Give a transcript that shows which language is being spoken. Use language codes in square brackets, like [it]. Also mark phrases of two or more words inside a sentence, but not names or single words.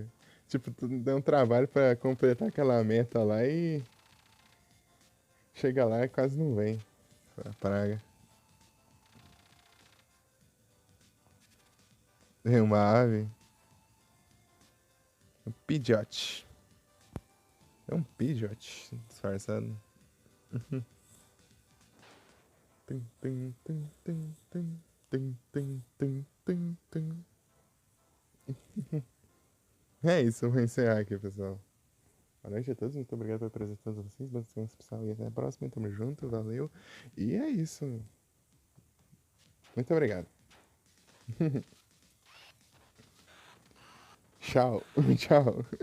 [pt] Tipo, tu deu um trabalho pra completar aquela meta lá e chega lá e quase não vem. A praga. Tem uma ave. Um pidgeot. É um pidgeot disfarçado. Tum, tum, tum, tum, tum, tum, tum, tum, tum, tum. É isso, vou encerrar aqui, pessoal. Boa noite a todos, muito obrigado pela presença de todos vocês. Bom descanso, pessoal, e até a próxima. Tamo junto, valeu. E é isso. Muito obrigado. Tchau, tchau.